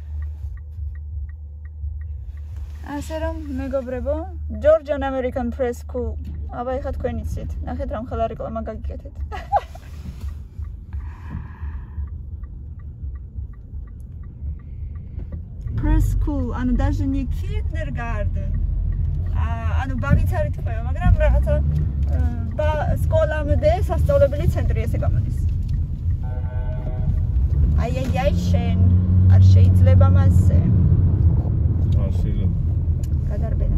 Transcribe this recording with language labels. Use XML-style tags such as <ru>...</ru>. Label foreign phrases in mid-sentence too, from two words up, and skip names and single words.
<ka>ასე რომ მეგობრებო, Georgian American Press School. აბა ეხა თქვენ იცით. ნახეთ რა მხოლოდ რეკლამა გაგიკეთეთ. Press School, ანუ</ka> <ru>даже не</ru> <ka>kindergarten. ანუ ბაღიც არ ითქვება, მაგრამ რაღაცა სკოლამდე სასწავლებელი ცენტრი ესე გამოდის. აი შენ არ შეიძლება მასე. შეიძლება. გადარბენა.</ka>